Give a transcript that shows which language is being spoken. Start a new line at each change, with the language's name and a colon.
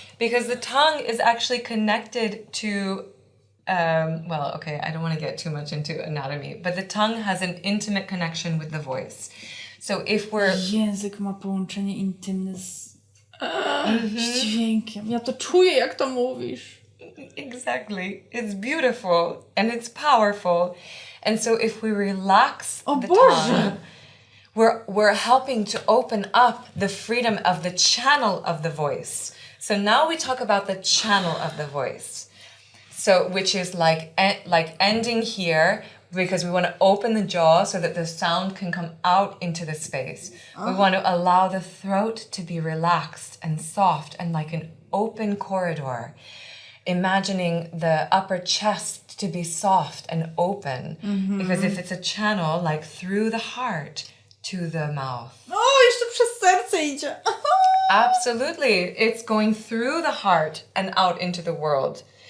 English: Because the tongue is actually connected to I don't want to get too much into anatomy, but the tongue has an intimate connection with the voice. So if we're...
Polish: Język ma połączenie intymne z dźwiękiem. Ja to czuję, jak to mówisz.
English: Exactly. It's beautiful and it's powerful. And so if we relax the
Polish: Boże.
English: tongue, we're helping to open up the freedom of the channel of the voice. So now we talk about the channel of the voice. So, which is like ending here, because we want to open the jaw so that the sound can come out into the space. We want to allow the throat to be relaxed and soft and like an open corridor. Imagining the upper chest to be soft and open. Because if it's a channel, like through the heart to the mouth.
Polish: O, jeszcze przez serce idzie.
English: Absolutely. It's going through the heart and out into the world.